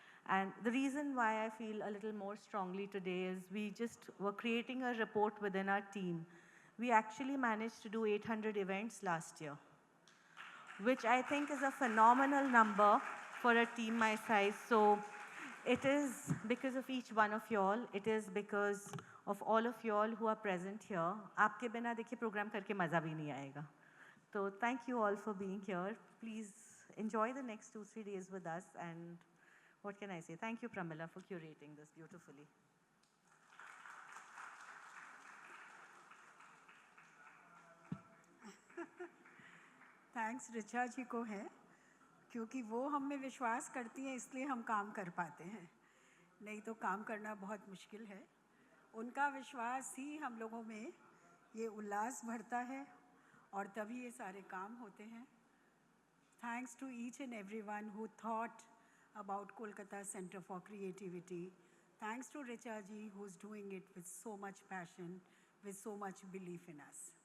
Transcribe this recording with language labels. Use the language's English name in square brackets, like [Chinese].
[English] And the reason why I feel a little more strongly today is we just were creating a report within our team. We actually managed to do 800 events last year, which I think is a phenomenal number for a team my size. So it is because of each one of y'all. It is because of all of y'all who are present here. [Hindi] आपके बिना देखिए program करके मज़ा भी नहीं आएगा. [English] So thank you all for being here. Please enjoy the next 2-3 days with us, and what can I say? Thank you, Pramila, for curating this beautifully. [Hindi] Thanks Richa जी को है, क्योंकि वो हम में विश्वास करती हैं इसलिए हम काम कर पाते हैं, नहीं तो काम करना बहुत मुश्किल है। उनका विश्वास ही हम लोगों में ये उल्लास भरता है और तभी ये सारे काम होते हैं। [English] Thanks to each and everyone who thought about Kolkata Center for Creativity. Thanks to Richa ji, who's doing it with so much passion, with so much belief in us.